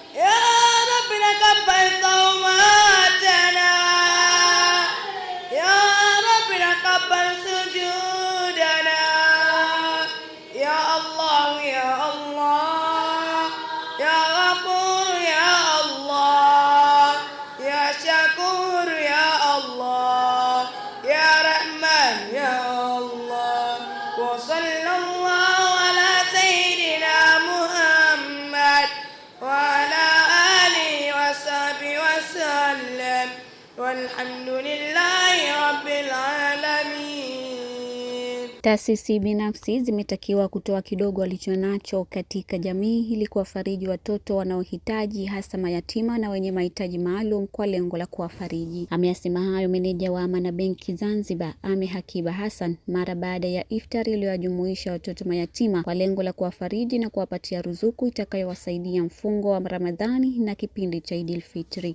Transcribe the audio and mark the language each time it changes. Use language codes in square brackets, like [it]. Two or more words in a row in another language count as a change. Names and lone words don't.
[ar] يا ربنا تقبل صوماتنا، يا ربنا تقبل سجودنا، يا الله يا الله يا غفور يا الله يا شكور يا الله يا رحمن يا الله. وصلى الله على سيدنا محمد وعلى آله وصحبه وسلم والحمد لله رب العالمين. [sw] Taasisi binafsi zimetakiwa kutoa kidogo walichonacho katika jamii ili kuwafariji watoto wanaohitaji, hasa mayatima na wenye mahitaji maalum kwa lengo la kuwafariji. Ameyasema hayo meneja wa Amana Benki Zanzibar, Ame Hakiba Hassan, mara baada ya iftari iliyojumuisha watoto mayatima kwa lengo la kuwafariji na kuwapatia ruzuku itakayowasaidia mfungo wa Ramadhani na kipindi cha Idil Fitri.